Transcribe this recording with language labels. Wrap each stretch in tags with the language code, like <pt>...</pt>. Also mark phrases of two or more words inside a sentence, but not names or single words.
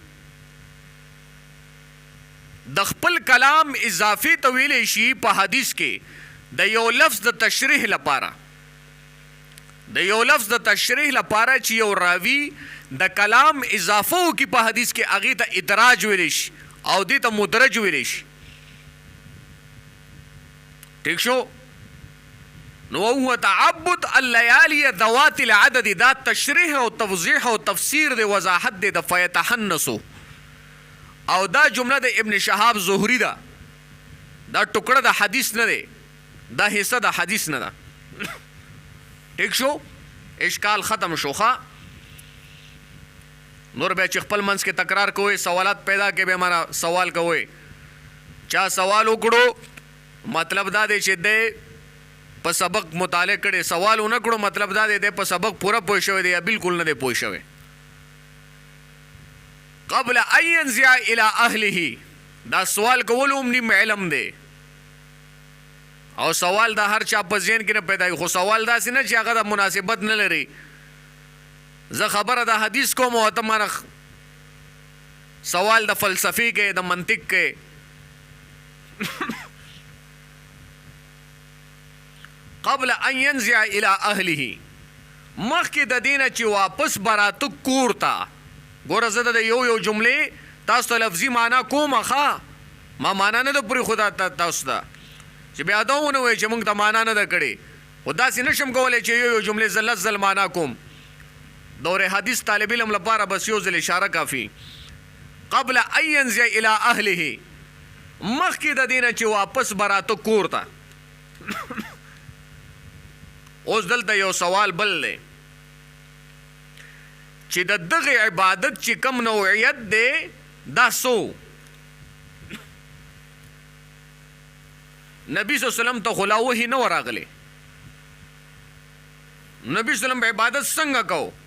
<ps>د خپل کلام اضافي طویل شي په حدیث کې د یو لفظ د تشریح لپاره چې یو راوی د کلام اضافه کی په حدیث کې هغه ته ادراج ویل شي او دې ته مدرج ویل شي ٹھیک شو نو هو</ps> <ar>تعبد الليالي ذوات العدد</ar> <ps>دا تشریح او توضیح او تفسیر د وضاحت د فیتحنسو او دا جمله د ابن شهاب زهري ده دا ټوکړه د حدیث نه ده دا حصہ د حدیث نه ده ٹھیک شو اشکال ختم شوخه نور به چې خپل منځ کې تکرار کوئ سوالات پیدا کې به مانا سوال کوئ چا سوال وکړو مطلب دا دی چې د په سبق مطالعه کړي سوال ونه کړو مطلب دا دی په سبق پورا پوه شوی دی یا بالکل نه دی پوه شوی قبل ان ينزع الى اهله دا سوال کول هم نیم علم دی او سوال دا هر چا په ذهن کې نه پیدا خو سوال داسې نه چې هغه د مناسبت نه لري زه خبره د حدیث کوم او ته مانه سوال د فلسفي کې د منطق کې قبل ان ينزع الى اهله مخکې د دینه چې واپس براتو کور ته ګوره زه د یو جملې تاسو ته لفظي معنا کوم ښه ما معنا نه ده پورې خدا تاسو ته چې بیا دا ونه وایي چې موږ ته معنا نه ده کړې خو داسې نشم کولی چې یو جملې زه لس ځل معنا کوم دور حدیث طالب علم لپاره بس یو ځل اشاره کافي قبل ان ينزع الى اهله مخکې د دینه چې واپس براته کور ته اوس دلته یو سوال بل دی چې د دغه عبادت چې کم نوعیت دی دا سو نبی</ps> <ar>صلی الله علیه وسلم</ar> <ps>ته خلا وحی نه ورغلی نبی</ps> <ar>صلی الله علیه وسلم</ar> <ps>عبادت څنګه کو</ps>